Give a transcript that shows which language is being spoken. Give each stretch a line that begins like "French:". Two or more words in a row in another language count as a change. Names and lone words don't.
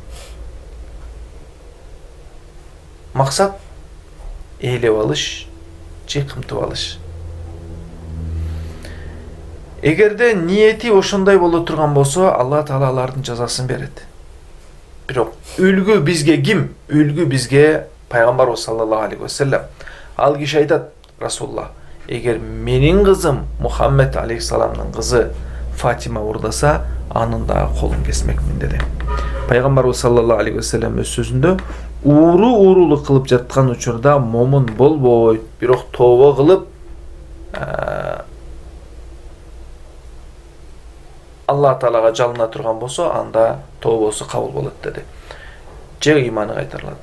Kyrgyz: Максат ээлеп алыш, же кымтып алыш. Эгерде ниети ошондой боло турган болсо, Алла Таала алардын жазасын берет. Бирок үлгү бизге ким? Үлгү бизге Пайгамбарыбыз
Arabic: صلى الله عليه وسلم.
Kyrgyz: Ал киши айтат: "Расулуллах, эгер менин кызым Мухаммед алейхиссаламдын кызы Фатима уурдаса, анын дагы колун кесмекмин" деди. Пайгамбарыбыз
Arabic: صلى الله عليه وسلم
Kyrgyz: өз сөзүндө уурулук кылып жаткан учурда момун болбойт, бирок тобо кылып Алла Таалага жалына турган болсо, анда тобосу кабыл болот деди. Же иманы кайтарылат.